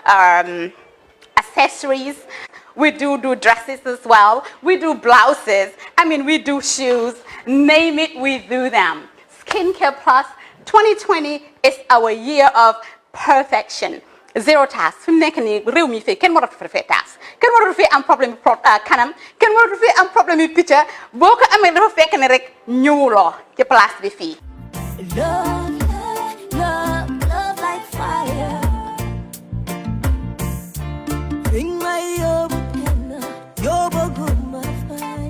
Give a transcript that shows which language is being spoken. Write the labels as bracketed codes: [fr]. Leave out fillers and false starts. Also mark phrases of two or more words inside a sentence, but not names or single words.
[en] accessories we do dresses as well we do blouses I mean we do shoes name it we do them Skincare Plus 2020 is our year of perfection zero tax [wo] fi mu nekk nii réew mi fii kenn waratu fi tax kenn waratu fi am problème kanam kenn waratu fi am problème yu picca boo ko amee dafa fekk ne rek ñëwuloo ci place bi fii. [en] Love, love, love like fire. Bring my yobo good my fine.